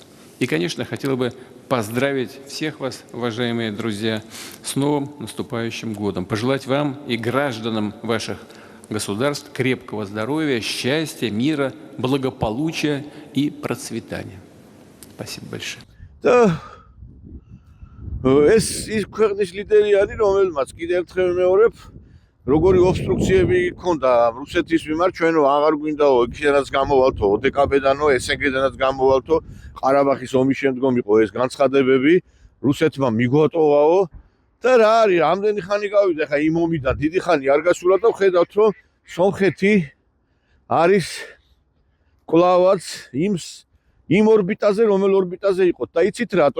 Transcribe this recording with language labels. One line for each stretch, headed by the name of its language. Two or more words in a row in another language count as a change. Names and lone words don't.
Russian: И, конечно, хотел бы поздравить всех вас, уважаемые друзья, с новым наступающим годом. Пожелать вам и гражданам ваших государств крепкого здоровья, счастья, мира, благополучия и процветания. Спасибо большое.
Georgian: ეს ის ქვეყნის ლიდერი არის, რომელმაც კიდევ ერთხელ მეორებ, როგორი ობსტრუქციები ჰქონდა რუსეთის მიმართ, ჩვენო აღარ გვინდაო იქიდანაც გამოვალთო, ოდკბ-დანო, SNG-დანაც გამოვალთო, ყარაბაღის ომის შემდგომ იყო ეს განცხადებები, რუსეთმა მიგვატოვაო და რა არის, რამდენი ხანი გავიდა ხა იმ ომიდან, დიდი ხანი არ გასულა და ხედავთ, რომ სომხეთი არის კლავაც იმ ორბიტაზე, რომელ ორბიტაზე იყოთ და იცით რატო?